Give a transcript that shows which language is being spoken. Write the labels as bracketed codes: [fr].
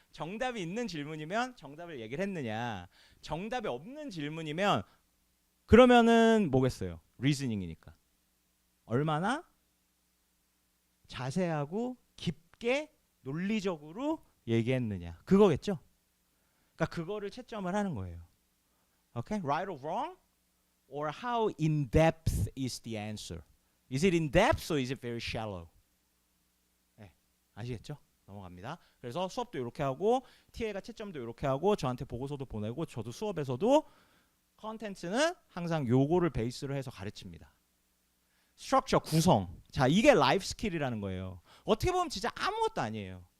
[ko] 정답이 있는 질문이면 정답을 얘기를 했느냐. 정답이 없는 질문이면 그러면은 뭐겠어요? 리즈닝이니까. 얼마나 자세하고 깊게 논리적으로 얘기했느냐. 그거겠죠? 그러니까 그거를 채점을 하는 거예요. [en] Okay? Right or wrong? Or how in depth is the answer? Is it in depth or is it very shallow? [ko] 아시겠죠? 넘어갑니다. 그래서 수업도 이렇게 하고 TA가 채점도 이렇게 하고 저한테 보고서도 보내고 저도 수업에서도 컨텐츠는 항상 요거를 베이스로 해서 가르칩니다. 스트럭처, 구성. 자, 이게 라이프 스킬이라는 거예요. 어떻게 보면 진짜 아무것도 아니에요.